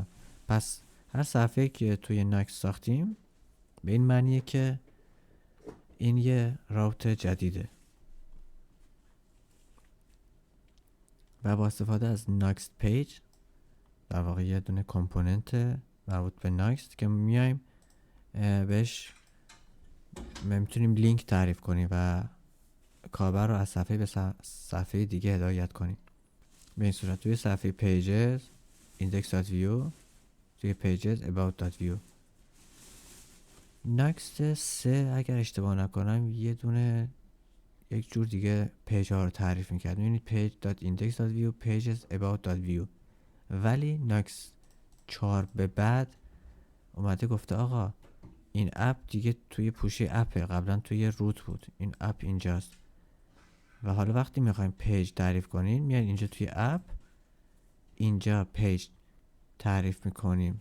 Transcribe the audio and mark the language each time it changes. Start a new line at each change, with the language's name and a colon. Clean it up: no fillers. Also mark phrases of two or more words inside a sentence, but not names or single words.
Persian: پس هر صفحه که توی ناکس ساختیم به این معنیه که این یه راوت جدیده و با استفاده از ناکس پیج در واقع یه دونه کامپوننت مربوط به ناکس که میایم بهش میتونیم لینک تعریف کنیم و کاربر رو از صفحه به صفحه دیگه هدایت کنیم. به این صورت توی صفحه pages index.view، توی pages about.view. نکست 3 اگر اشتباه نکنم یه دونه یک جور دیگه پیج ها رو تعریف میکرد. میبینید page.index.view pages about.view، ولی نکست 4 به بعد اومده گفته آقا این اپ دیگه توی پوشه اپه، قبلا توی روت بود، این اپ اینجاست و حالا وقتی میخوایم پیج تعریف کنیم میاد اینجا توی اپ، اینجا پیج تعریف میکنیم.